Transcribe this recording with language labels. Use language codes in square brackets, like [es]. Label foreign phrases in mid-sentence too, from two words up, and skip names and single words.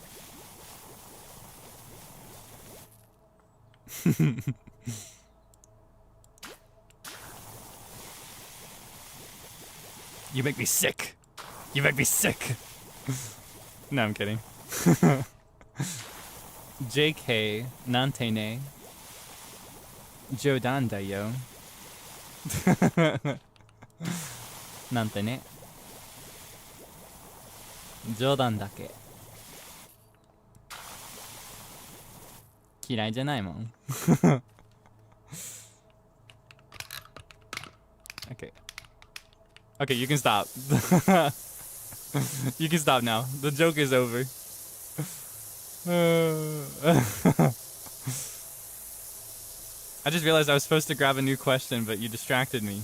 [en] You make me sick. You make me sick. No, I'm kidding. JK, [ja] なんてね. 冗談だよ。なんてね. 冗談だけ。嫌いじゃないもん. [en] Okay. Okay, you can stop. You can stop now. The joke is over. I just realized I was supposed to grab a new question, but you distracted me.